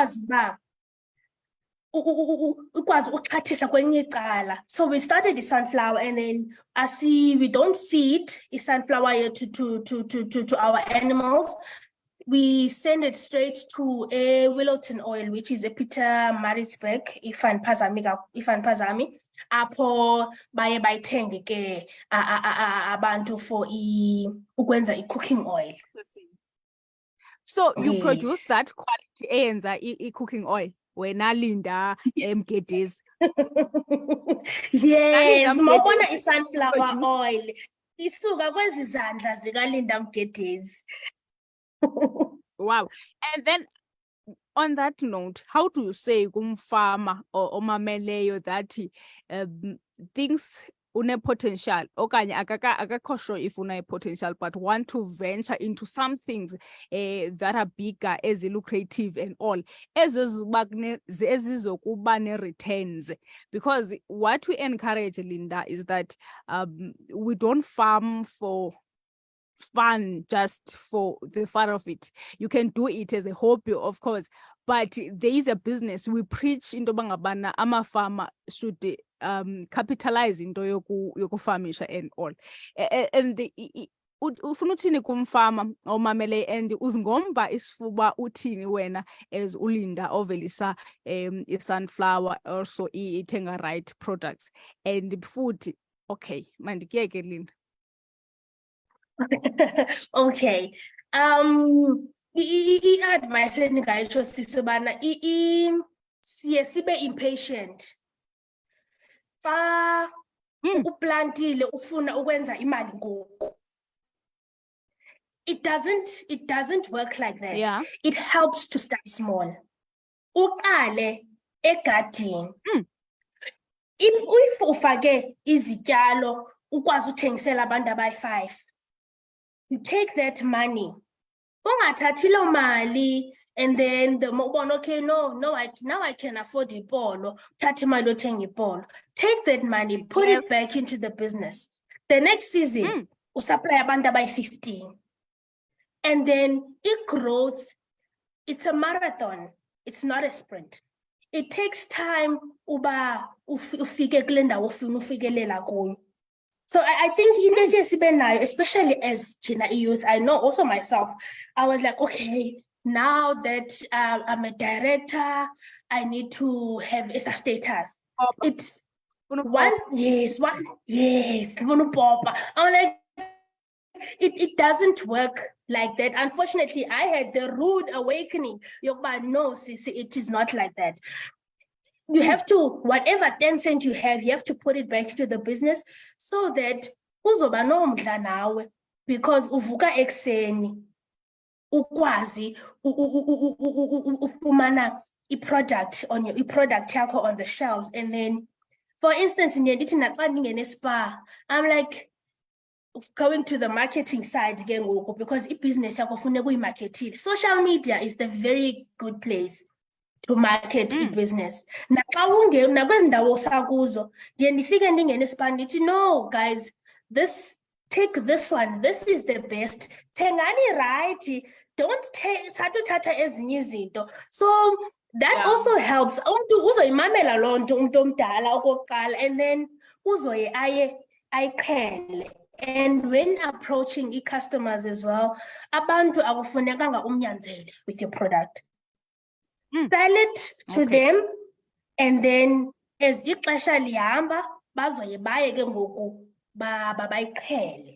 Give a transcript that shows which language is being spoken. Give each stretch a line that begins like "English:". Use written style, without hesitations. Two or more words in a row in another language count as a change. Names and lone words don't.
English: So we started the sunflower, and then we don't feed the sunflower to our animals. We send it straight to a Willowton oil, which is a Peter Maritzburg,
Xhosa: ifan pazami, apho baye bayithenge ke abantu for ukwenza i-cooking oil.
English: So you produce that quality
Xhosa: eyenza i-cooking oil? Wena Linda Mgedezi. Yes, mawubona i-sunflower oil isuka kwezi zandla zika Linda Mgedezi.
English: Wow. And then on that note, how do you say kumfama or omameleyo that things
Xhosa: une potential okanye akakho
English: sure if
Xhosa: une potential
English: but want to venture into some things that are bigger, as lucrative and all,
Xhosa: ezizokuba ne-returns?
English: Because what we encourage, Linda, is that we don't farm for fun, just for the fun of it. You can do it as a hobby, of course, but there is a business. We preach into
Xhosa: bangabana amafama
English: should capitalize into yokufamisha and all.
Xhosa: And ufuna uthini kumfama omamele and uzingomba isifuba uthini wena as uLinda ovelisa i-sunflower also ithenga
English: right products and
Xhosa: futhi okay mandikiyeke Linda.
English: Okay.
Xhosa: I-advice endingayitsho sisebana siye sibe impatient. Xa uplantile ufuna ukwenza imali ngoku.
English: It doesn't work like that. Yeah. It helps to start small.
Xhosa: Uqale egadini. If ufake izityalo ukwazi uthengisela abantu abayi-5.
English: You take that money.
Xhosa: Ungathathi lo mali
English: and then the ubona okay now I can afford ipolo.
Xhosa: Thatha imali othenga ipolo.
English: Take that money, put it back into the business. The next season
Xhosa: usupply abantu abayi-15.
English: And then growth, it's a marathon. It's not a sprint. It takes time
Xhosa: uba ufike kule ndawo ufuna ufikelela kuyo.
English: So I think especially as China youth, I know also myself, I was like, okay, now that I'm a director, I need to have a status. Yes. I'm like, it doesn't work like that. Unfortunately, I had the rude awakening. No, Sisi, it is not like that. You have to, whatever 10 cents you have, you have to put it back to the business so that
Xhosa: uzoba nomdla nawe,
English: because
Xhosa: uvuka ekseni ukwazi ufumana i-product yakho
English: on the shelves. And then, for instance,
Xhosa: ndithi naxa ndingene spa,
English: I'm like, going to the marketing side again, because business market. Social media is the very good place to market business. No, guys, take this one. This is the best. Tengani right. Don't take tata
Xhosa: ezinye izinto.
English: So that also helps.
Xhosa: Uzoyimamela loo nto umuntu omdala okokuqala,
English: and then
Xhosa: uzoye ayiqhele.
English: And when approaching customers as well,
Xhosa: abantu akufunekanga umnyanzele
English: with your product. Sell it to them, and then as
Xhosa: ixesha lihamba bazoye baye ke ngoku bayiqhele.